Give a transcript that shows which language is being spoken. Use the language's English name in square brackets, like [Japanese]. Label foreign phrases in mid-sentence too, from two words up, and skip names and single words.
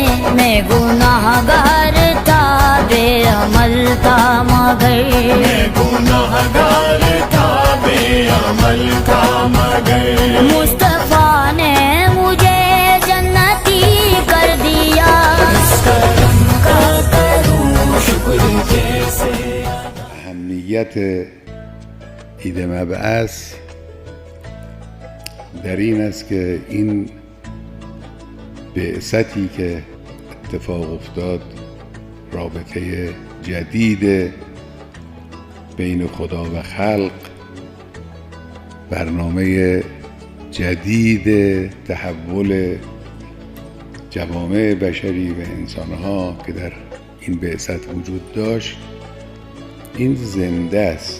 [Urdu] میں گنہگار تھا بے عمل تھا مگر, میں گنہگار تھا بے عمل تھا مگر, مصطفیٰ نے مجھے جنتی کر دیا. اس کرم کا کروں شکر کیسے. [Persian] اهمیت عید مبعث در این است که این بعثتی که اتفاق افتاد رابطه جدید بین خدا و خلق، برنامه جدید تحول جوامع بشری و انسانها که در این بعثت وجود داشت، این زنده است.